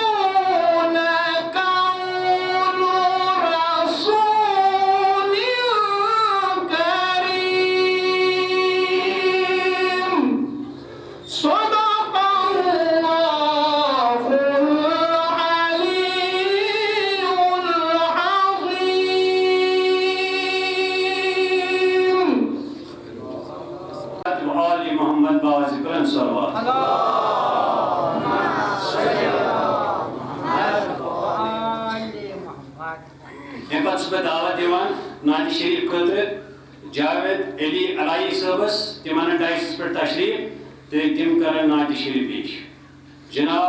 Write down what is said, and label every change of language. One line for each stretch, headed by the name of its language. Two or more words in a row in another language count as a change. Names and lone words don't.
Arabic: لقول رسول كريم صدق الله العلي العظيم وآل محمد
Kashmiri: باذکرن صلوات امہ پتہ بہ دعوت دیوان نعت شریف خاطر جاوید علی علائی صاحبس تمہن ڈائسس پہ تشریف تو تم کرن نعت شریف پیش جناب